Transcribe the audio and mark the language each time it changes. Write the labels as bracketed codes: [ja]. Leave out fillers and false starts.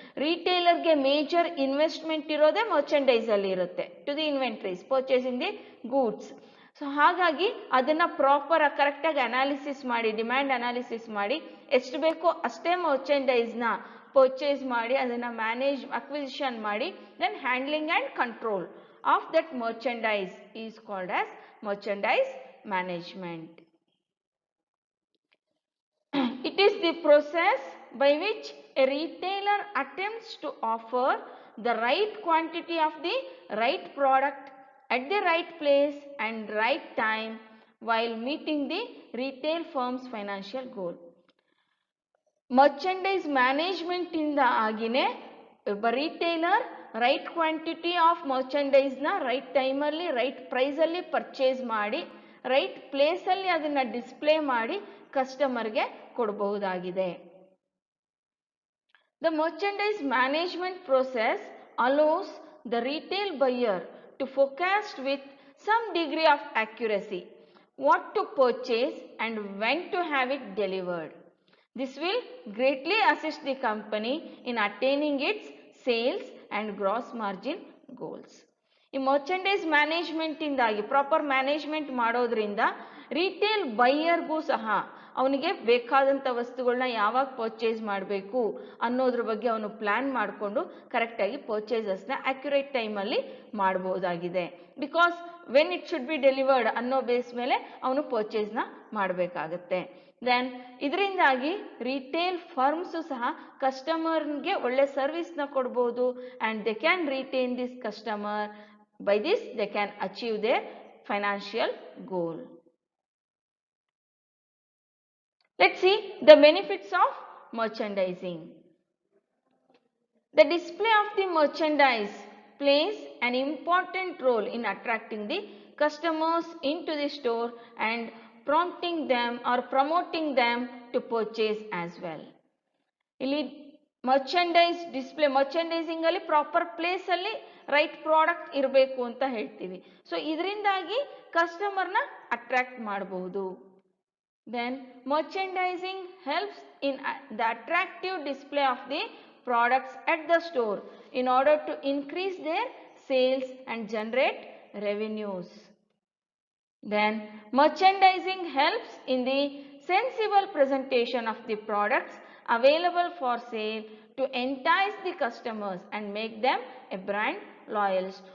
[en] Retailer ಗೆ major investment [kn] ಇರೋದೇ [en] merchandise [kn] ಅಲ್ಲಿ ಇರುತ್ತೆ [en] to the inventories, purchasing the goods. [kn] So ಹಾಗಾಗಿ ಅದನ್ನು ಪ್ರಾಪರ್ ಕರೆಕ್ಟಾಗಿ ಅನಾಲಿಸಿಸ್ ಮಾಡಿ ಡಿಮ್ಯಾಂಡ್ ಅನಾಲಿಸಿಸ್ ಮಾಡಿ ಎಷ್ಟು ಬೇಕೋ ಅಷ್ಟೇ ಮರ್ಚಂಡೈಸ್ನ ಪರ್ಚೇಸ್ ಮಾಡಿ ಅದನ್ನು ಮ್ಯಾನೇಜ್ ಅಕ್ವಿಸಿಷನ್ ಮಾಡಿ [en] Then handling and control of that merchandise is called as merchandise management. It is the process by which a retailer attempts to offer the right quantity of the right product at the right place and right time while meeting the retail firm's financial goal. [kn] Merchandise management ಇಂದ ಆಗಿನೇ ಒಬ್ಬ retailer right quantity of ಮರ್ಚಂಡೈಸ್ನ right ಟೈಮಲ್ಲಿ right ಪ್ರೈಸಲ್ಲಿ purchase ಮಾಡಿ right ಪ್ಲೇಸಲ್ಲಿ ಅದನ್ನು display ಮಾಡಿ ಕಸ್ಟಮರ್ಗೆ ಕೊಡಬಹುದಾಗಿದೆ. [en] The merchandise management process allows the retail buyer to forecast with some degree of accuracy what to purchase and when to have it delivered. This will greatly assist the company in attaining its sales and gross margin goals. [kn] ಈ merchandise management ಇಂದಾಗಿ proper management ಮಾಡೋದ್ರಿಂದ retail ಬೈಯರ್ಗೂ ಸಹ ಅವನಿಗೆ ಬೇಕಾದಂಥ ವಸ್ತುಗಳನ್ನ ಯಾವಾಗ purchase ಮಾಡಬೇಕು ಅನ್ನೋದ್ರ ಬಗ್ಗೆ ಅವನು ಪ್ಲ್ಯಾನ್ ಮಾಡಿಕೊಂಡು ಕರೆಕ್ಟಾಗಿ ಪರ್ಚೇಸಸ್ನ ಅಕ್ಯುರೇಟ್ ಟೈಮಲ್ಲಿ ಮಾಡ್ಬೋದಾಗಿದೆ. [en] because when it should be delivered [kn] ಅನ್ನೋ ಬೇಸ್ ಮೇಲೆ ಅವನು ಪರ್ಚೇಸ್ನ ಮಾಡಬೇಕಾಗತ್ತೆ. ದೆನ್ ಇದರಿಂದಾಗಿ ರಿಟೇಲ್ ಫರ್ಮ್ಸು ಸಹ ಕಸ್ಟಮರ್ಗೆ ಒಳ್ಳೆ ಸರ್ವಿಸ್ನ ಕೊಡ್ಬೋದು [en] And the can retain this customer. By this they can achieve their financial goal. Let's see the benefits of merchandising. The display of the merchandise plays an important role in attracting the customers into the store and prompting them or promoting them to purchase as well. [kn] ಇಲ್ಲಿ merchandise display ಮರ್ಚಂಡೈಸಿಂಗ್ ಅಲ್ಲಿ proper place ಅಲ್ಲಿ right product ಇರಬೇಕು ಅಂತ ಹೇಳ್ತೀವಿ. So ಇದರಿಂದಾಗಿ ಕಸ್ಟಮರ್ನ attract ಮಾಡಬಹುದು. [en] Then merchandising helps in the attractive display of the products at the store in order to increase their sales and generate revenues. Then merchandising helps in the sensible presentation of the products available for sale to entice the customers and make them a brand loyals.